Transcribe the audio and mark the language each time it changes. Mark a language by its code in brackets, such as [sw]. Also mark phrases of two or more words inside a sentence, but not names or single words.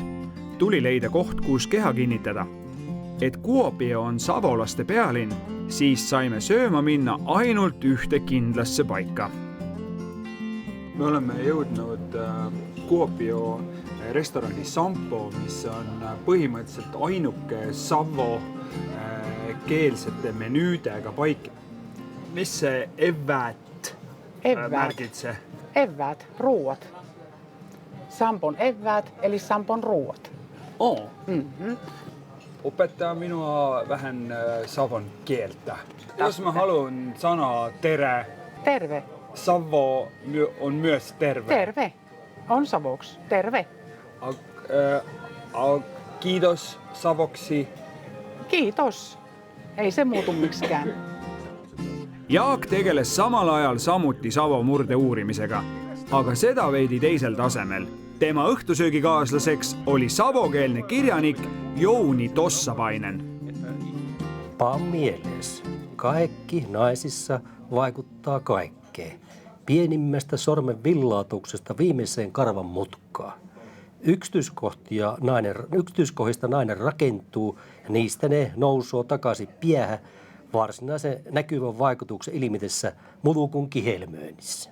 [et] Tuli leida koht, kus keha kinnitada. Et Kuopio on savolaste pealinn, siis saime sööma minna ainult ühte kindlasse paika. Me oleme jõudnud Kuopio restorani Sampo, mis on põhimõtteliselt ainuke savo keelsete menüüdega paik. Mis see [fi] evät märkitsee? Evät, ruuat. Sampon evät, eli Sampon ruuat. Opettaa minua vähän savon kieltä. Jos mä haluan sanoa tere. Terve. Savo on myös terve. Terve. On savoksi. Terve. Kiitos savoksi. Kiitos. Ei se muutu miksikään. [et] Jaak tegeles samal ajal samuti savo murde uurimisega, aga seda veidi teisel tasemel. Tema õhtusöögikaaslaseks oli savokeelne kirjanik Jouni Tossapainen. [fi] Paa mieles. Kaikki naisissa vaikuttaa kaikkeen. Pienimmästä sormen villaatuksesta viimeiseen karvan mutkaan. Yksityiskohdista nainen rakentuu ja niistä ne nousuu takaisin piähä varsinaisen näkyvän vaikutuksen ilmitessä mulukun kihelmöinnissä.